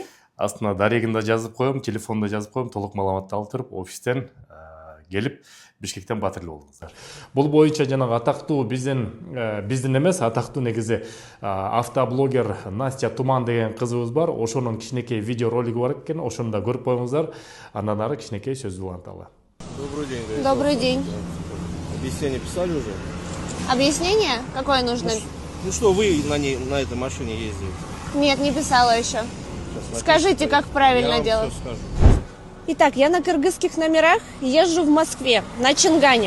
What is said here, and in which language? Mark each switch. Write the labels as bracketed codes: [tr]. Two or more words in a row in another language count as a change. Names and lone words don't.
[ky] Астына дарегинде жазып коем, телефонда жазып коем, толук маалыматты алып туруп офистен келип Бишкектен батирлүү болуңуздар. Бул боюнча жанагы атактуу биздин эмес, атактуу негизи автоблогер Настя Туман деген кызыбыз бар. Ошонун кичинекей видео ролиги бар экен. Ошону да көрүп коюңуздар. Андан ары кичинекей сөз уланталы. [ru] Добрый день. Добрый день. Объяснение писали уже? Объяснение? Какое нужно? Ну что вы на этой машине ездите? Нет, не писала еще. Скажите, как правильно делать. Все скажу. Итак, я на кыргызских номерах езжу в Москве, на Чингане.